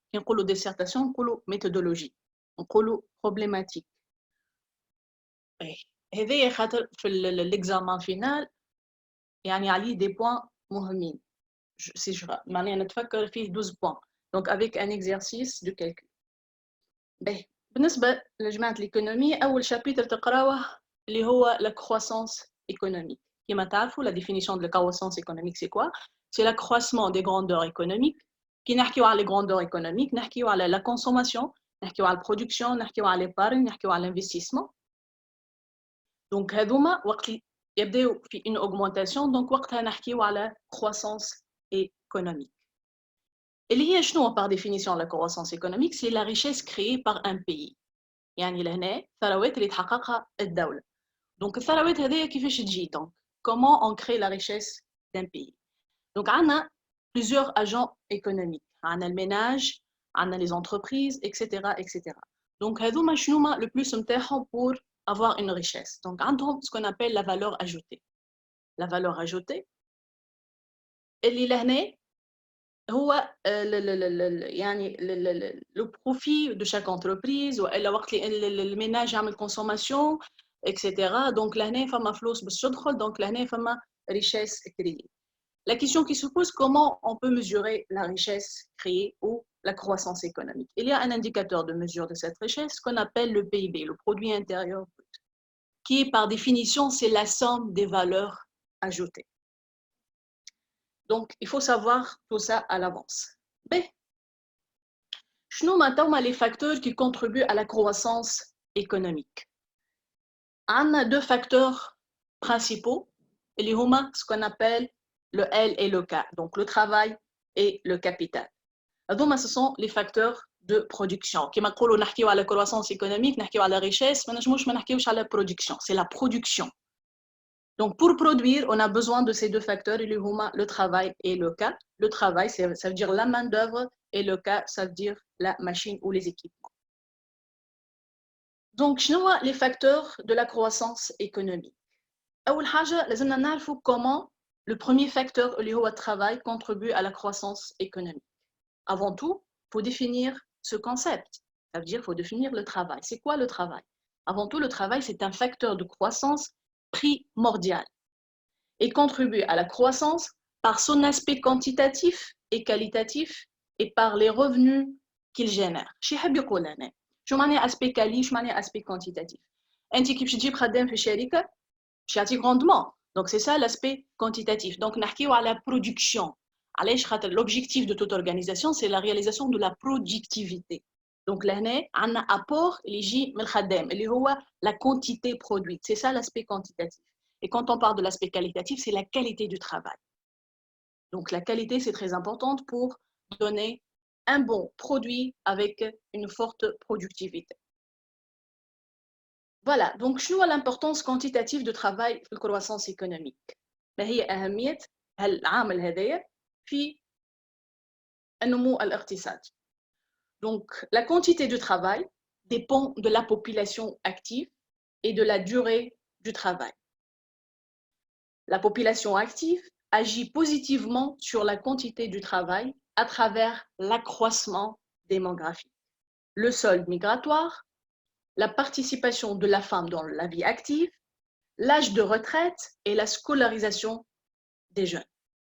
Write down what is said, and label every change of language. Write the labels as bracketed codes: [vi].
[ar] كي نقولوا dissertation نقولوا méthodologie، نقولوا problématique. هذايا خاطر في [fr] l'examen final [ar] يعني عليه [fr] des points [ar] مهمين. معناها نتفكر فيه 12 points. [fr] Donc avec un exercice de calcul. [ar] بالنسبة لجماعة l'économie أول chapitre تقراوه اللي هو [fr] la croissance économique. [ar] كما تعرفوا [fr] la définition de la croissance économique c'est quoi? C'est l'accroissement des grandeurs économiques. [ar] كي نحكيو على [fr] les grandeurs économiques [ar] نحكيو على [fr] la consommation، [ar] نحكيو على [fr] la production، [ar] نحكيو على l'épargne، نحكيو على l'investissement. Donc هذوما وقت يبداو في [fr] une augmentation [ar] donc وقتها نحكيو على [fr] croissance économique. [ar] اللي هي شنو [fr] par définition la croissance économique? C'est la richesse créée par un pays. [ar] يعني لهنا ثروات اللي تحققها الدولة. [fr] Donc [ar] الثروات هذه كيفاش تجي [fr] donc comment on crée la richesse d'un pays. Donc عندنا plusieurs agents économiques. عندنا الميناج، عندنا les entreprises, etc. etc. Donc [ar] هذوما شنوما [fr] le plus نتاعهم pour avoir une richesse. Donc عندهم ce qu'on appelle la valeur ajoutée. La valeur ajoutée [ar] اللي لهنا هو يعني [fr] le profit de chaque entreprise [ar] والا وقت اللي الميناج يعمل [fr] consommation etc. [ar] donc لهنا فما فلوس باش تدخل donc لهنا فما [fr] richesse créée. La question qui se pose, comment on peut mesurer la richesse créée ou la croissance économique? Il y a un indicateur de mesure de cette richesse qu'on appelle le PIB, le produit intérieur brut, qui par définition c'est la somme des valeurs ajoutées. Donc, il faut savoir tout ça à l'avance. [ar] شنو هما [fr] les facteurs qui contribuent à la croissance économique? On a deux facteurs principaux, [ar] اللي هما [fr] ce qu'on appelle le L et le K, donc le travail et le capital. [ar] هذوما [fr] ce sont les facteurs de production. [ar] كما نقولوا نحكيو على [fr] croissance économique, [ar] نحكيو على richesse, ما نجموش ما نحكيوش على production, [fr] c'est la production. Donc, pour produire, on a besoin de ces deux facteurs, le travail et le cas. Le travail, ça veut dire la main-d'œuvre, et le cas, ça veut dire la machine ou les équipements. Donc, les facteurs de la croissance économique. [ar] أول حاجة لازمنا نعرفوا [fr] comment le premier facteur, le travail, contribue à la croissance économique. Avant tout, il faut définir ce concept. Ça veut dire qu'il faut définir le travail. C'est quoi le travail? Avant tout, le travail, c'est un facteur de croissance primordial et contribue à la croissance par son aspect quantitatif et qualitatif et par les revenus qu'il génère. [ar] شي يحب يقول أنا شو معنى aspect quali شو معنى [fr] aspect quantitatif. [ar] أنت كي باش تجيب خدام في شركة باش يعطيك [fr] rendement. Donc c'est ça l'aspect quantitatif. Donc [ar] نحكيو على [fr] production. [ar] علاش خاطر [fr] l'objectif de toute organisation c'est la réalisation de la productivité. [ar] Donc لهنا عندنا apport اللي يجي من الخدام اللي هو [fr] la quantité produite. C'est ça l'aspect quantitatif. Et quand on parle de l'aspect qualitatif, c'est la qualité du travail. Donc la qualité, c'est très importante pour donner un bon produit avec une forte productivité. Voilà, donc [ar] شنو [fr] l'importance quantitative de travail في الكرواسانس économique. [ar] ما هي أهمية العامل هذايا في النمو الاقتصادي. [fr] Donc la quantité du travail dépend de la population active et de la durée du travail. La population active agit positivement sur la quantité du travail à travers l'accroissement démographique, le solde migratoire, la participation de la femme dans la vie active, l'âge de retraite et la scolarisation des jeunes.